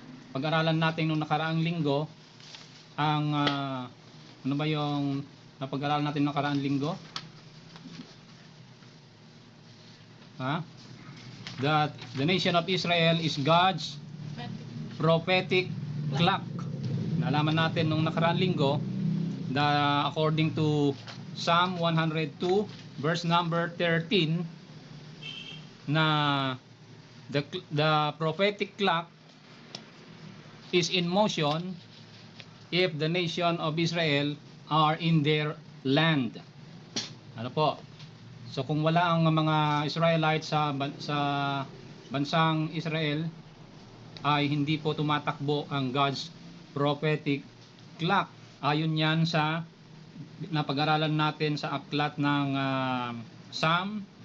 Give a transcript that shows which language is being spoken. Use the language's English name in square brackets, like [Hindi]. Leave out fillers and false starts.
[Filipino] Pag-aralan natin nung nakaraang linggo ang ano ba yung napag-aralan natin nung nakaraang linggo? [English] That the nation of Israel is God's prophetic clock. [Filipino] Nalaman natin nung nakaraang linggo [English] that according to Psalm 102 verse number 13 [Filipino] na [English] the prophetic clock is in motion if the nation of Israel are in their land. [Filipino] Ano po? So kung wala ang mga Israelites sa bansang Israel, ay hindi po tumatakbo ang God's prophetic clock. Ayon yan sa napag-aralan natin sa aklat ng Psalm.